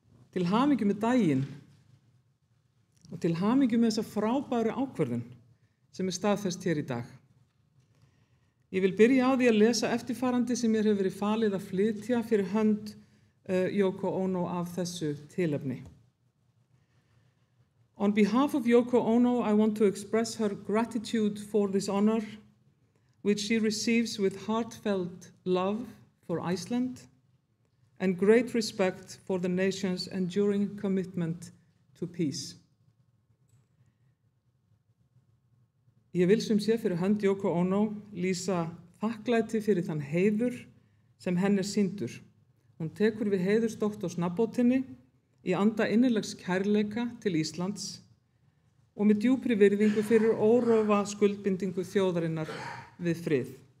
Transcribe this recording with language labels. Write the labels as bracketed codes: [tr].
[is] Til hamingju með daginn og til hamingju með þessa frábæru ákvörðun sem staðfest hér í dag. Ég vil byrja á því að lesa eftirfarandi sem mér hefur verið falið að flytja fyrir hönd Yoko Ono af þessu tilefni. [en] On behalf of Yoko Ono, I want to express her gratitude for this honor, which she receives with heartfelt love for Iceland and great respect for the nation's enduring commitment to peace. [is] Ég vil sem sé fyrir hönd Yoko Ono lýsa þakklæti fyrir þann heiður sem henni sýndur. Hún tekur við heiðursdoktorsnafnbótinni í anda innilegs kærleika til Íslands og með djúpri virðingu fyrir órofa skuldbindingu þjóðarinnar við frið.